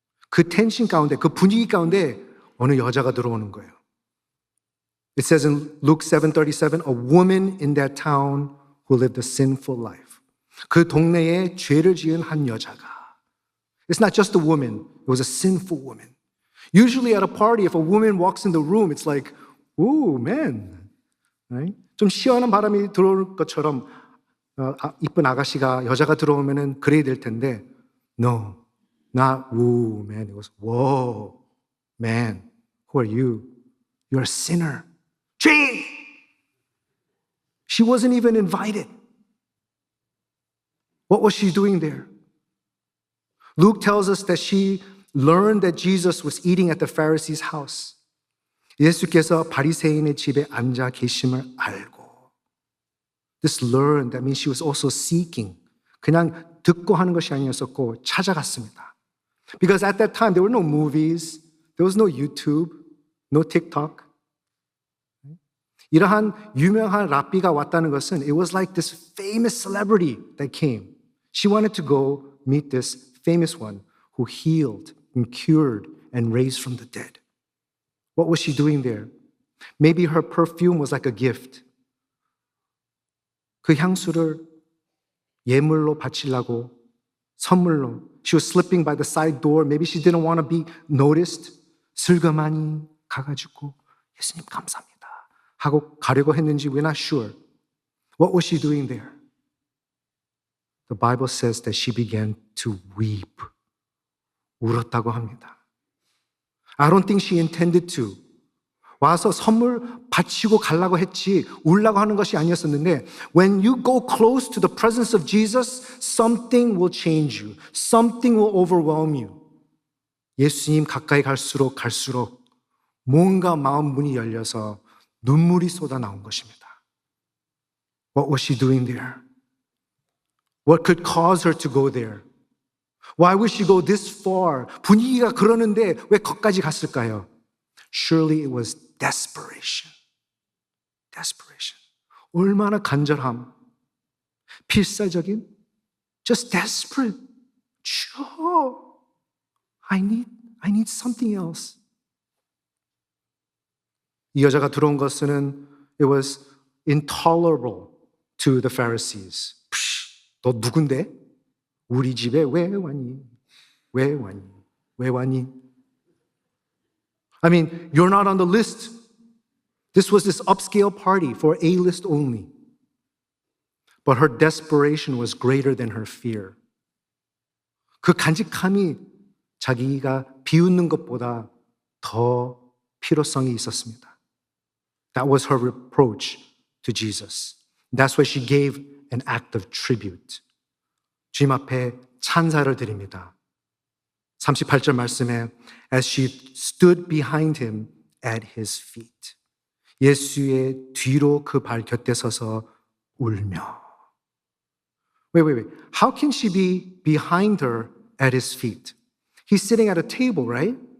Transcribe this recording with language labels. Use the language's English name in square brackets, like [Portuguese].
[Korean] 그 텐션 가운데, 그 분위기 가운데 어느 여자가 들어오는 거예요. [English] It says in Luke 7:37, a woman in that town who lived a sinful life. [Korean] 그 동네에 죄를 지은 한 여자가. [English] It's not just a woman. It was a sinful woman. Usually at a party, if a woman walks in the room, it's like, ooh, man. Right? [Korean] 좀 시원한 바람이 들어올 것처럼 이쁜 아가씨가 여자가 들어오면은 그래야 될 텐데, [English] no, not ooh, man. It was, whoa, man, who are you? You're a sinner. [Korean] 죄인! [English] She wasn't even invited. What was she doing there? Luke tells us that she learned that Jesus was eating at the Pharisee's house. [Korean] 예수께서 바리새인의 집에 앉아 계심을 알고. [English] This learned, that means she was also seeking. [Korean] 그냥 듣고 하는 것이 아니었었고 찾아갔습니다. [English] Because at that time there were no movies, there was no YouTube, no TikTok. [Korean] 이러한 유명한 랍비가 왔다는 것은 [English] it was like this famous celebrity that came. She wanted to go meet this famous one who healed and cured and raised from the dead. What was she doing there? Maybe her perfume was like a gift. [Korean] 그 향수를 예물로 바치려고, 선물로. [English] She was slipping by the side door. Maybe she didn't want to be noticed. [Korean] 슬그머니 가가지고 예수님 감사합니다 하고 가려고 했는지 [English] we're not sure. What was she doing there? The Bible says that she began to weep. [Korean] 울었다고 합니다. [English] I don't think she intended to. [Korean] 와서 선물 바치고 가려고 했지 울라고 하는 것이 아니었었는데 [English] when you go close to the presence of Jesus, something will change you. Something will overwhelm you. [Korean] 예수님 가까이 갈수록 뭔가 마음 문이 열려서 눈물이 쏟아 나온 것입니다. [English] What was she doing there? What could cause her to go there? Why would she go this far? [Korean] 분위기가 그러는데 왜 거기까지 갔을까요? [English] Surely it was desperation. Desperation. [Korean] 얼마나 간절함. 필사적인 [English] just desperate. Sure. I need something else. [Korean] 이 여자가 들어온 것은 [English] it was intolerable to the Pharisees. [Korean] 너 누군데? 우리 집에 왜 왔니? 왜 왔니? 왜 왔니? [English] I mean, you're not on the list. This was this upscale party for A-list only. But her desperation was greater than her fear. [Korean] 그 간직함이 자기가 비웃는 것보다 더 필요성이 있었습니다. [English] That was her reproach to Jesus. That's why she gave an act of tribute. [Korean] 주님 앞에 찬사를 드립니다. 38절 말씀에 [English] as she stood behind him at his feet. [Korean] 예수의 뒤로 그 발 곁에 서서 울며. [English] Wait. How can she be behind her at his feet? He's sitting at a table, right?